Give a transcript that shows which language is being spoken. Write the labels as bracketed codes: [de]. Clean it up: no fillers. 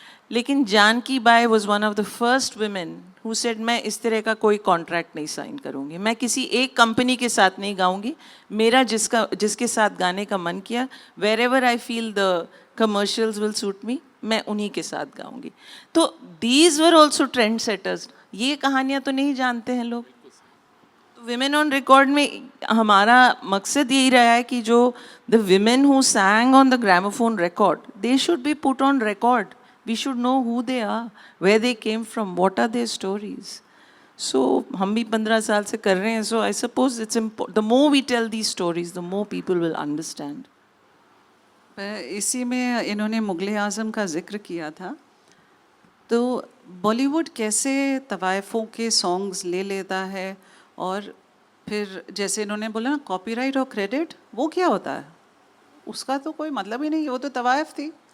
[hi] लेकिन Janaki Bai [en] was one of the first women who said [hi] मैं इस तरह का कोई कॉन्ट्रैक्ट नहीं साइन करूँगी, मैं किसी एक कंपनी के साथ नहीं गाऊँगी, मेरा जिसके साथ गाने का मन किया, [en] wherever I feel the commercials will suit me, [hi] मैं उन्हीं के साथ गाऊँगी। तो [en] These were also trend setters. [hi] ये कहानियाँ तो नहीं जानते हैं लोग। तो विमेन ऑन रिकॉर्ड में हमारा मकसद यही रहा है कि जो [en] The women who sang on the gramophone record, they should be put on record. We should know who they are, where they came from, what are their stories. [hi] So हम भी 15 साल से कर रहे हैं, [en] so I suppose it's important. The more we tell these stories, the more people will understand. [hi] इसी में इन्होंने मुग़ल आज़म का जिक्र किया था। तो बॉलीवुड कैसे तवाइफ़ों के सॉन्ग्स ले लेता है, और फिर जैसे इन्होंने बोला ना कॉपीराइट और क्रेडिट, वो क्या होता है, उसका तो कोई मतलब ही नहीं, वो तो तवाइफ़ थी।